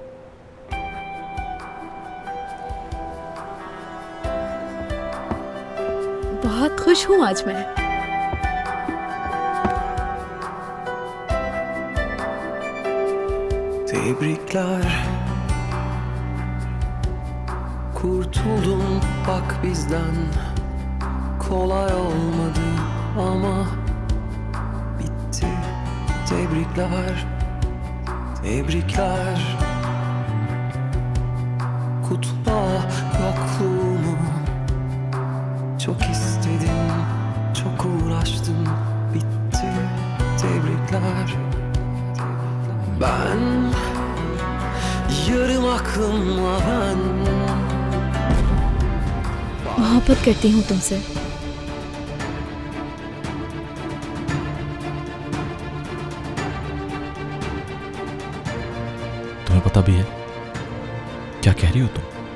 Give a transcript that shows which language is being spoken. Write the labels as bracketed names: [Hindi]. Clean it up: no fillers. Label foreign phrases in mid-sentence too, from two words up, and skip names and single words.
[Hindi] बहुत खुश हूं आज मैं। [Turkish] Tebrikler, kurtuldun bak bizden. Kolay olmadı ama bitti. Tebrikler, tebrikler. Kutla yokluğumu. Çok istedim, çok uğraştım. Bitti. Tebrikler. Ben yarım aklımla ben [Hindi] मोहब्बत करती हूँ तुमसे। तुम्हें पता भी है क्या कह रही हो तुम?